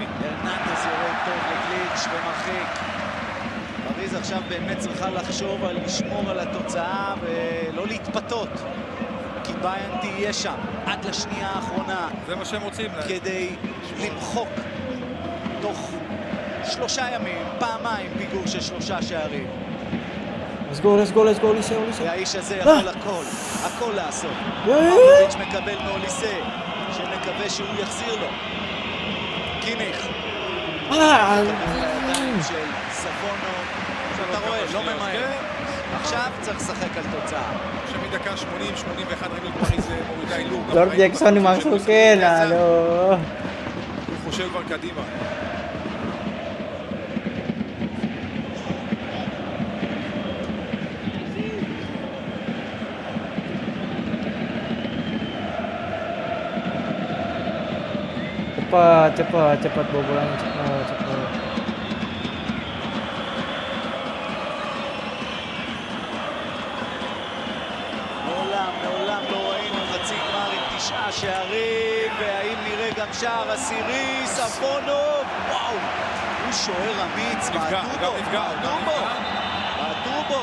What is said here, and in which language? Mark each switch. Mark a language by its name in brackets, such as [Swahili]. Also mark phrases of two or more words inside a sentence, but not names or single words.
[Hebrew] הרננדז יורד טוב לגליץ' ומרחיק. פריז עכשיו באמת צריכה לחשוב על לשמור על התוצאה ולא להתפתות, כי ביירן תהיה שם עד לשנייה האחרונה. זה מה שהם רוצים. כדי למחוק תוך 3 ימים, פעמיים פיגור של 3 שערים. [English] Let's go, [Hebrew] אוליסה. והאיש הזה יכול הכל לעשות. פאבלוביץ' מקבל מאוליסה, שמקווה שהוא יחזיר לו. קימיך. של ספונו, שאתה רואה, לא ממהר. עכשיו צריך לשחק על תוצאה. עכשיו מדקה 80-81 ראינו את פריז מורידה אילור. [Indonesian] לורד ג'קסון dimasukin, aduh. [Hebrew] הוא חושב כבר קדימה. [Indonesian] Cepat bawa bola cepat. [Hebrew] מעולם לא ראינו חצי גמר עם 9 שערים, והאם נראה גם שער עשירי, ספונוב, וואו, הוא שוער אמיץ, בעטו בו.